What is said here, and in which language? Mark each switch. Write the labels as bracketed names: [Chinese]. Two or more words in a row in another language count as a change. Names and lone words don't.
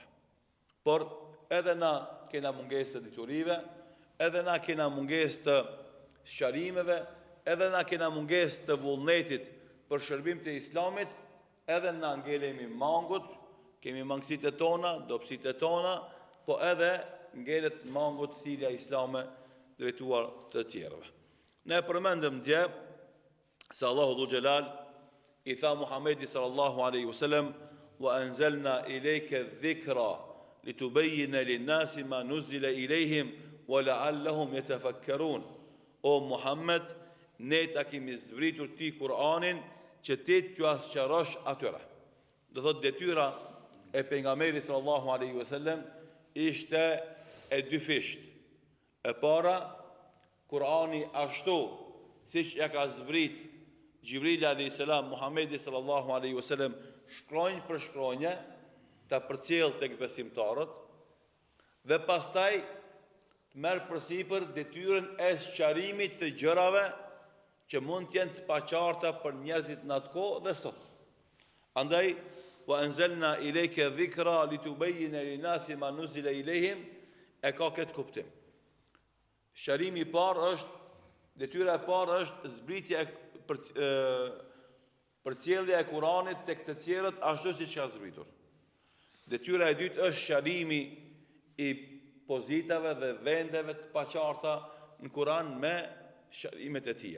[Albanian] Por edhe na kena mungesë të diturive, edhe na kena mungesë të sqarimeve, edhe na kena mungesë të vullnetit për shërbim të Islamit, edhe na ngelemi mangut, kemi mangësitë tona, dobësitë tona, po edhe ngelet mangut thirrja islame drejtuar të tjerëve. Ne përmendëm dje se Allahu Dhul Xhelal i tha Muhamedit [Arabic] صلى الله عليه وسلم: "وأنزلنا إليك الذكر لتبين للناس ما نزل إليهم ولعلهم يتفكرون." [Albanian] O Muhammed, ne ta kemi zbritur ti Kur'anin që ti t'ju sqarosh atyre. Do thot detyra e pejgamberit [Arabic] صلى الله عليه وسلم [Albanian] ishte e dyfisht. E para, Kur'ani ashtu siç ja ka zbrit Gjibril [Arabic] عليه السلام [Albanian] Muhamedit [Arabic] صلى الله عليه وسلم [Albanian] shkronjë për shkronjë ta përcjell tek besimtarët dhe pastaj merr përsipër detyrën e sqarimit të gjërave që mund të jenë të paqarta për njerëzit në atë kohë dhe sot. Andaj, [Arabic] وأنزلنا إليك الذكر لتبين للناس ما نزل إليهم, [Albanian] e ka këtë kuptim. Sqarimi i parë është, detyra e parë është zbritja përcjellja e Kuranit tek të tjerët ashtu siç ka zbritur. Detyra e dytë është sqarimi i pozitave dhe vendeve të paqarta në Kur'an me sqarimet e tija.